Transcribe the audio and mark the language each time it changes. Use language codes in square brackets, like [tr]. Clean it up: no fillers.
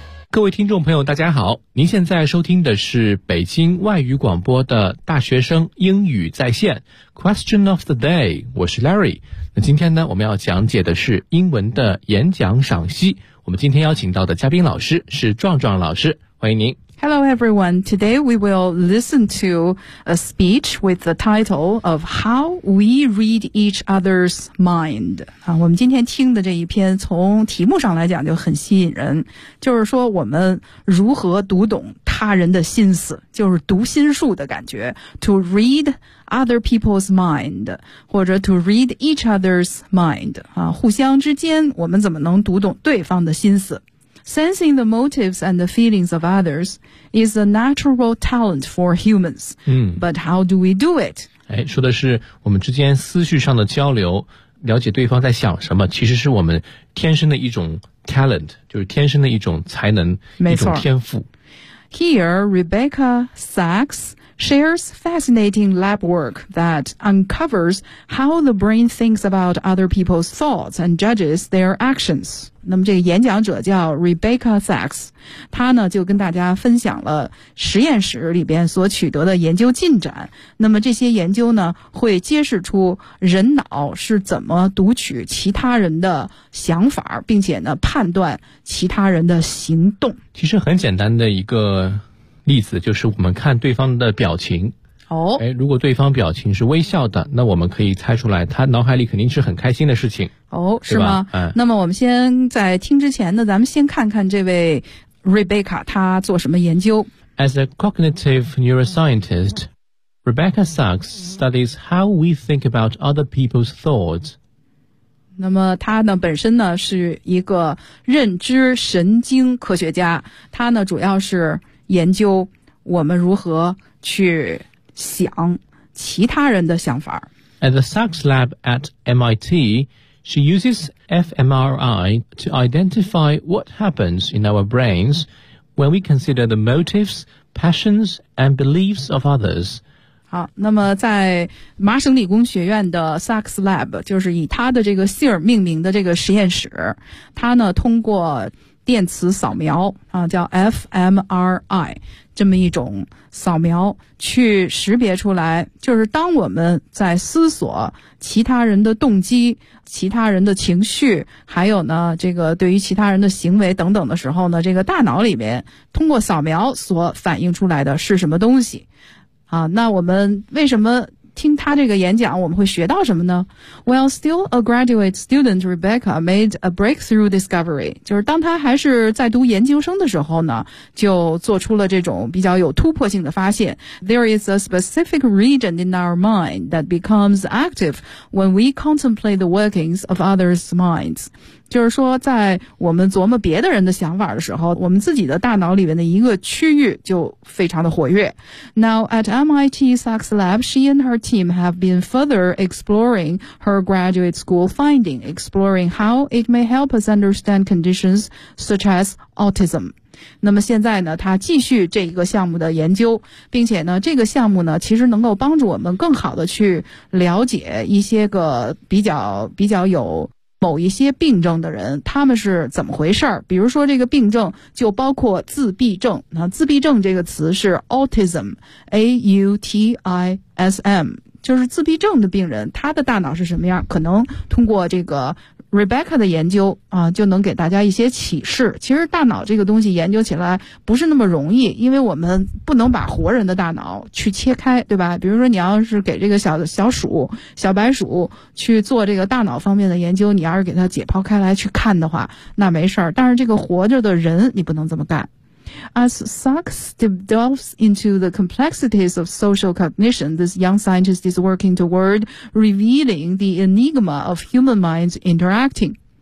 [zh] 各位听众朋友大家好，您现在收听的是北京外语广播的大学生英语在线 [en] Question of the day， [zh] 我是 Larry。那今天呢，我们要讲解的是英文的演讲赏析。我们今天邀请到的嘉宾老师是壮壮老师，欢迎您。 [en] Hello everyone, today we will listen to a speech with the title of How We Read Each Other's Mind. [zh] 我们今天听的这一篇从题目上来讲就很吸引人，就是说我们如何读懂他人的心思，就是读心术的感觉。 [en] To read other people's mind, [zh] 或者 [en] to read each other's mind, [zh] 互相之间我们怎么能读懂对方的心思。 [en] Sensing the motives and the feelings of others is a natural talent for humans. But how do we do it? [zh] 说的是我们之间思绪上的交流，了解对方在想什么，其实是我们天生的一种 talent， 就是天生的一种才能，一种天赋。 [en] Here, Rebecca Sachs shares fascinating lab work that uncovers how the brain thinks about other people's thoughts and judges their actions. [zh] 那么这个演讲者叫 Rebecca Sachs， 他呢就跟大家分享了实验室里边所取得的研究进展。那么这些研究呢会揭示出人脑是怎么读取其他人的想法，并且呢判断其他人的行动。其实很简单的一个例子就是我们看对方的表情。如果对方表情是微笑的，那我们可以猜出来他脑海里肯定是很开心的事情。是吗？那么我们先在听之前呢，咱们先看看这位 Rebecca 他做什么研究。 [en] As a cognitive neuroscientist, Rebecca Sachs studies how we think about other people's thoughts. [zh] 那么他呢本身呢是一个认知神经科学家，他呢主要是研究我们如何去想其他人的想法。 [en] At the Sachs lab at MIT, she uses fMRI to identify what happens in our brains when we consider the motives, passions, and beliefs of others. [zh] 好，那么在麻省理工学院的 Sachs lab， 就是以他的这个姓儿命名的这个实验室，他呢通过电磁扫描叫 fMRI 这么一种扫描，去识别出来，就是当我们在思索其他人的动机、其他人的情绪，还有呢这个对于其他人的行为等等的时候呢，这个大脑里面通过扫描所反映出来的是什么东西啊。那我们为什么听他这个演讲，我们会学到什么呢？ [en] Well, still a graduate student, Rebecca made a breakthrough discovery. [zh] 就是当他还是在读研究生的时候呢，就做出了这种比较有突破性的发现。 [en] There is a specific region in our mind that becomes active when we contemplate the workings of others' minds. [zh] 就是说在我们琢磨别的人的想法的时候，我们自己的大脑里面的一个区域就非常的活跃。 [en] Now, at MIT Sachs Lab, she and her team have been further exploring her graduate school finding, exploring how it may help us understand conditions such as autism. [zh] 那么现在呢，她继续这一个项目的研究，并且呢，这个项目呢，其实能够帮助我们更好的去了解一些个比较有某一些病症的人，他们是怎么回事儿？比如说这个病症就包括自闭症，那自闭症这个词是 autism, A-U-T-I-S-M, 就是自闭症的病人，他的大脑是什么样，可能通过这个 Rebecca 的研究啊，就能给大家一些启示。其实大脑这个东西研究起来不是那么容易，因为我们不能把活人的大脑去切开，对吧？比如说你要是给这个小鼠、小白鼠去做这个大脑方面的研究，你要是给它解剖开来去看的话，那没事儿。但是这个活着的人，你不能这么干。 [en] As Sachs delves into the complexities of social cognition, this young scientist is working toward revealing the enigma of human minds interacting.